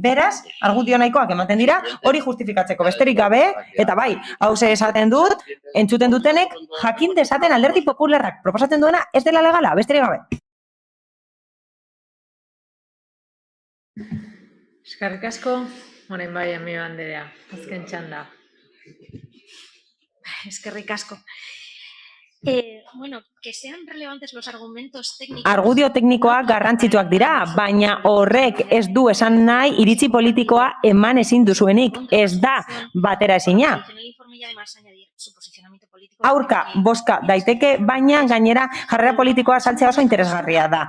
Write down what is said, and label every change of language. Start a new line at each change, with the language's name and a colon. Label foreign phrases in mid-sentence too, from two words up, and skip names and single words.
Basque: Beraz, argudio nahikoak ematen dira, hori justifikatzeko besterik gabe, eta bai, hauze esaten dut, entzuten dutenek, jakin dezaten Alderdi Popularrak proposatzen duena ez dela legala, besterik gabe. Eskerrik asko, orain bai, Mila Anderea, azken txanda. Eskerrik asko. Bueno,
Spanish: que sean relevantes los argumentos técnicos...
Basque: Argudio teknikoak garrantzituak dira, baina horrek ez du esan nahi iritzi politikoa eman ezin duzuenik, ez da batera ezina. Aurka, bozka daiteke, baina gainera jarrera politikoa saltzea oso interesgarria da.